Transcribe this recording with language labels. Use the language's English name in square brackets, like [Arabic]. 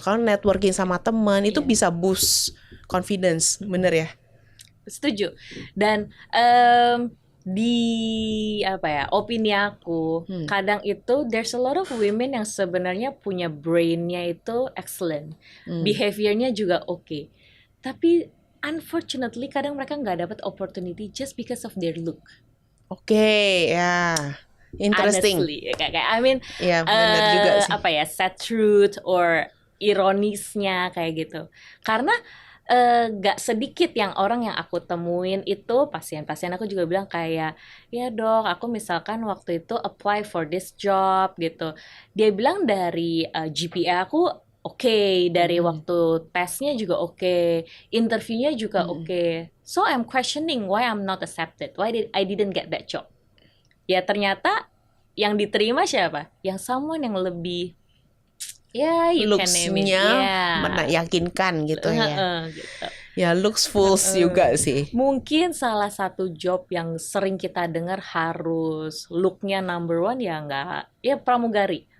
[Indonesian] Kalau networking sama teman itu bisa [English] boost confidence, [Indonesian] bener ya? Setuju. Dan di opini aku, kadang itu [English] there's a lot of women [Indonesian] yang sebenarnya punya brainnya itu excellent, behaviornya juga oke. [English] Tapi unfortunately [Indonesian] kadang mereka nggak dapat [English] opportunity just because of their look. [Indonesian] Oke, ya. Interesting. [English] Honestly, kayak I mean, [Indonesian] ya, benar juga sih. [English] Sad truth or [Indonesian] ironisnya kayak gitu. Karena gak sedikit yang orang yang aku temuin itu, pasien-pasien aku juga bilang kayak, ya dok, aku misalkan waktu itu [English] apply for this job [Indonesian] gitu. Dia bilang dari GPA aku oke, dari waktu tesnya juga oke, interviewnya juga oke. [English] So I'm questioning why I'm not accepted, why I didn't get that job. [Indonesian] Ya ternyata yang diterima siapa? Yang someone yang lebih looks-nya meyakinkan gitu ya. Gitu. Ya looks fools juga sih. Mungkin salah satu job yang sering kita dengar harus look-nya [English] number one [Indonesian] ya nggak, ya pramugari.